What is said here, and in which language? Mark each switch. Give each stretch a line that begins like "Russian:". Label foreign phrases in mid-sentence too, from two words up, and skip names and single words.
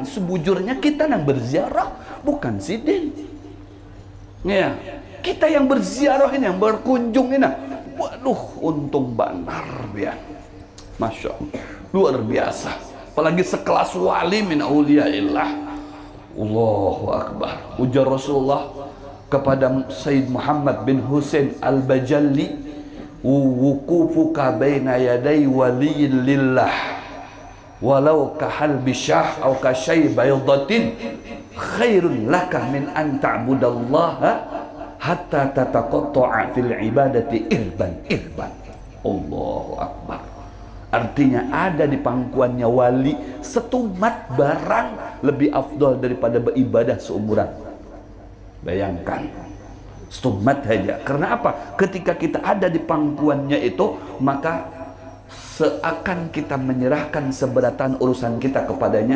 Banjar: Sebujurnya kita yang berziarah, bukan sidin.
Indonesian: Ya, kita yang berziarah ini, yang berkunjung ini, waduh, untung benar ya.
Arabic: ما شاء الله,
Indonesian: luar biasa. Apalagi sekelas
Arabic: ولي من أولياء الله. الله أكبر.
Indonesian: Ujar Rasulullah kepada
Arabic: Sayyid Muhammad bin Husain Al-Bajalli, وقوفك بين يدي ولي لله ولو كحلب شاة أو كشي بيضة خير لك من أن تعبد الله حتى تتقطع في العبادة إربا. الله أكبر.
Indonesian: Artinya ada di pangkuannya wali setumat barang lebih afdol daripada beribadah seumuran. Bayangkan, setumat saja. Karena apa? Ketika kita ada di pangkuannya itu, maka seakan kita menyerahkan seberatan urusan kita kepadanya.